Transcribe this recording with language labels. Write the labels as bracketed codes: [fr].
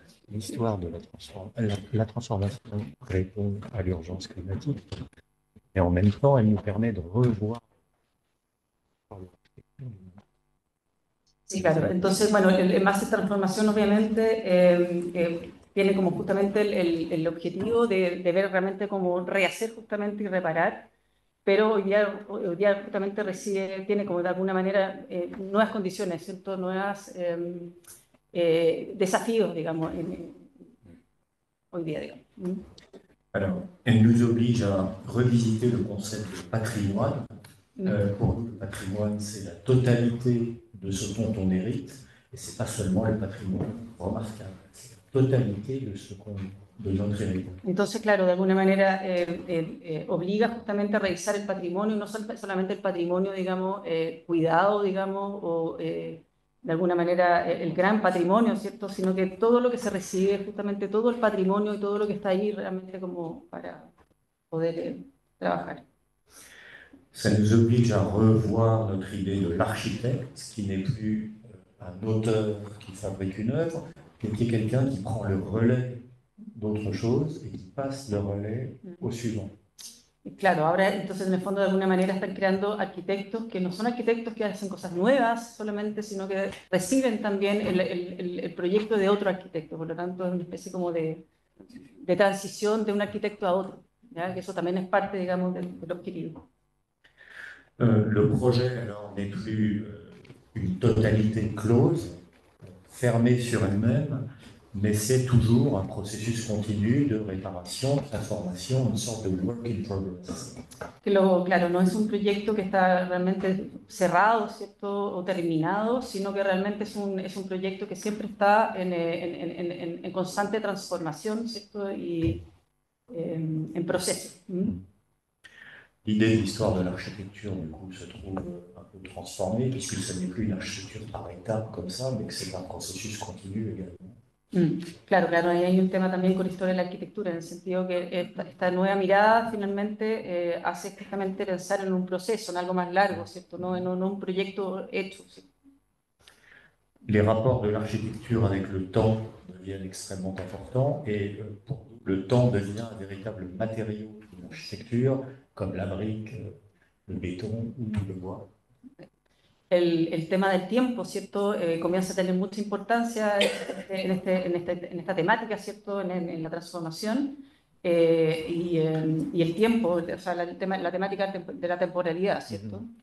[fr] L'histoire de la transformation répond à l'urgence climatique, et en même temps, elle nous permet de revoir. [es] Sí, claro. Entonces, bueno, el máster de transformación obviamente tiene como justamente el objetivo de ver realmente cómo rehacer justamente y reparar, pero hoy día justamente tiene como de alguna manera nuevas condiciones, ¿cierto? Nuevos desafíos, digamos, hoy día, digamos. [fr] Alors, elle nous oblige à revisiter le concept de patrimoine. Pour nous, le patrimoine, c'est la totalité de ce dont on hérite, et c'est pas seulement le patrimoine remarquable, c'est la totalité de notre héritage. [es] Entonces, claro, de alguna manera obliga justamente a revisar el patrimonio, no solamente el patrimonio, digamos, cuidado, digamos, o de alguna manera el gran patrimonio, ¿cierto? Sino que todo lo que se recibe, justamente todo el patrimonio y todo lo que está ahí realmente como para poder trabajar. [fr] Ça nous oblige à revoir notre idée de l'architecte, qui n'est plus un auteur qui fabrique une œuvre, mais qui est quelqu'un qui prend le relais d'autre chose et qui passe le relais au suivant. [es] Claro, ahora entonces en el fondo de alguna manera están creando arquitectos que no son arquitectos que hacen cosas nuevas solamente, sino que reciben también el proyecto de otro arquitecto, por lo tanto es una especie como de transición de un arquitecto a otro, ¿ya? Que eso también es parte, digamos, de lo adquirido. [fr] Le projet alors n'est plus une totalité close, fermée sur elle-même, mais c'est toujours un processus continu de réparation, de transformation, une sorte de [en] work in progress. [es] Claro, no es un proyecto que está realmente cerrado, ¿cierto? O terminado, sino que realmente es un proyecto que siempre está en constante transformación, ¿cierto? Y en proceso. [fr] L'idée de l'histoire de l'architecture, du coup, se trouve un peu transformée, puisque ce n'est plus une architecture par étapes comme ça, mais que c'est un processus continu également. [es] Claro, ahí hay un tema también con la historia de la arquitectura, en el sentido que esta nueva mirada finalmente hace justamente pensar en un proceso, en algo más largo, ¿cierto? No en un proyecto hecho, ¿cierto? [fr] Les rapports de l'architecture avec le temps deviennent extrêmement importants, et pour nous, le temps devient un véritable matériau de l'architecture, comme la brique, le béton ou le bois. [es] El tema del tiempo, ¿cierto? Comienza a tener mucha importancia en esta temática, ¿cierto? En la transformación y el tiempo, o sea, la temática de la temporalidad, ¿cierto?